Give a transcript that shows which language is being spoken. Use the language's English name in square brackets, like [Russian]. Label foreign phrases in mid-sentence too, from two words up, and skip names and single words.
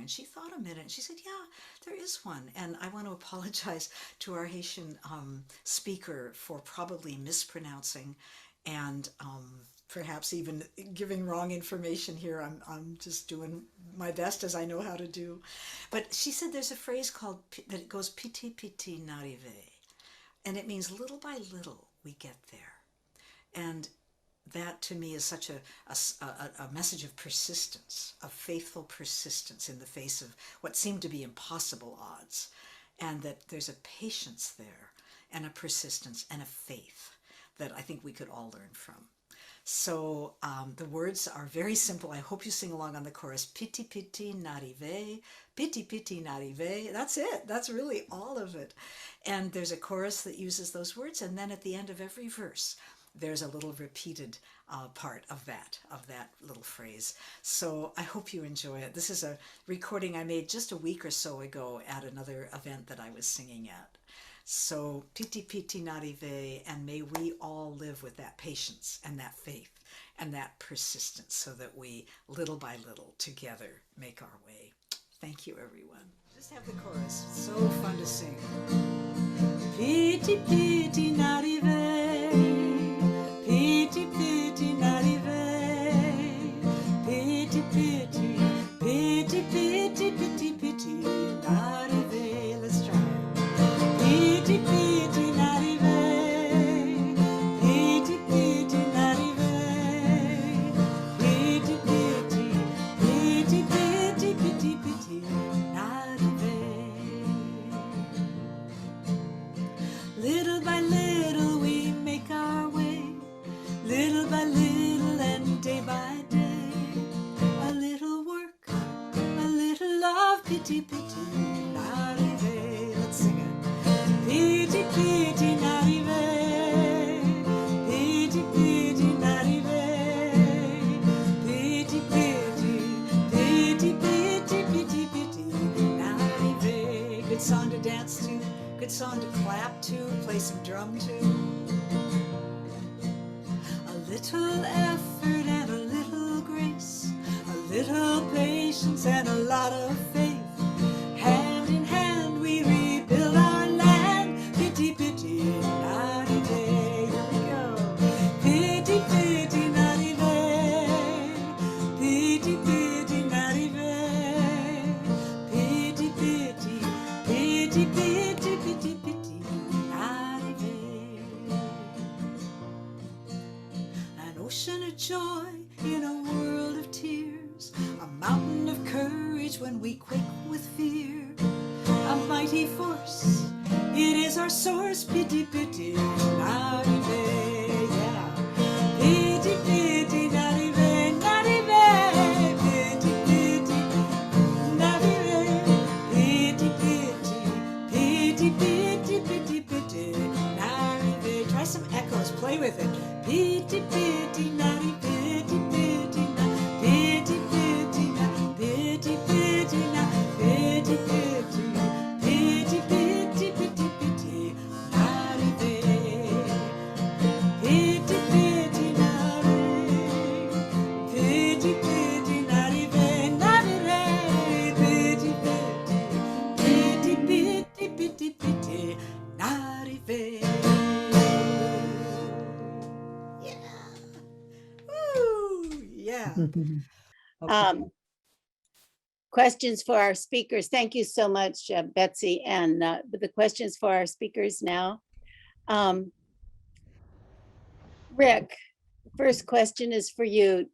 [English] And she thought a minute and she said, yeah, there is one. And I want to apologize to our Haitian speaker for probably mispronouncing and perhaps even giving wrong information here. I'm just doing my best as I know how to do. But she said there's a phrase called, that it goes [Haitian Creole] petit petit n'arrivé. [English] And it means little by little we get there. And that to me is such a message of persistence, of faithful persistence in the face of what seemed to be impossible odds. And that there's a patience there and a persistence and a faith that I think we could all learn from. So the words are very simple. I hope you sing along on the chorus. [Haitian Creole] Piti piti n'arrivé, piti piti n'arrivé. [English] That's it. That's really all of it. And there's a chorus that uses those words. And then at the end of every verse, there's a little repeated part of that little phrase. So I hope you enjoy it. This is a recording I made just a week or so ago at another event that I was singing at. [Haitian Creole] So piti piti n'arrivé, [English] and may we all live with that patience and that faith and that persistence so that we, little by little, together make our way. Thank you, everyone. Just have the chorus. So fun to sing. [Haitian Creole] Piti piti n'arrivé, piti piti n'arrivé, piti piti, piti piti piti piti n'arrivé. [English] Let's try. [Haitian Creole] Piti piti n'arrivé, piti piti n'arrivé, piti piti, piti piti piti piti n'arrivé. [English] Little by little we make our way, little by little and day by day. A little work, a little love, [Haitian Creole] piti piti n'arrivé. [English] Let's sing it. [Haitian Creole] Piti piti n'arrivé, piti piti n'arrivé, piti piti, piti piti piti piti n'arrivé. [English] Good song to dance to, good song to clap to, play some drum to. A little effort and a little grace, a little patience and a lot of faith. Hand in hand we rebuild our land. [Haitian Creole] Piti piti n'arrivé. [English] Here we go. [Haitian Creole] Piti piti n'arrivé, piti piti n'arrivé, piti piti, piti piti piti piti n'arrivé. [English] An ocean of joy in a world of tears, a mountain of courage when we quake with fear. A mighty force, it is our source. [Haitian Creole] Piti piti n'arrivé, yeah. Piti piti n'arrivé, n'arrivé, piti piti n'arrivé, piti piti, piti piti piti piti n'arrivé. [English] Try some echoes, play with it. [Haitian Creole] Piti piti n'arrivé, piti piti n'arrivé, piti piti n'arrivé, piti piti n'arrivé, piti piti. Piti piti piti piti n'arrivé, piti piti n'arrivé, piti piti n'arrivé, n'arrivé, piti piti, piti piti piti n'arrivé. [English] Yeah. Woo! Yeah. Questions for our speakers. Thank you so much, Betsy. And the questions for our speakers now. Rick, the first question is for you.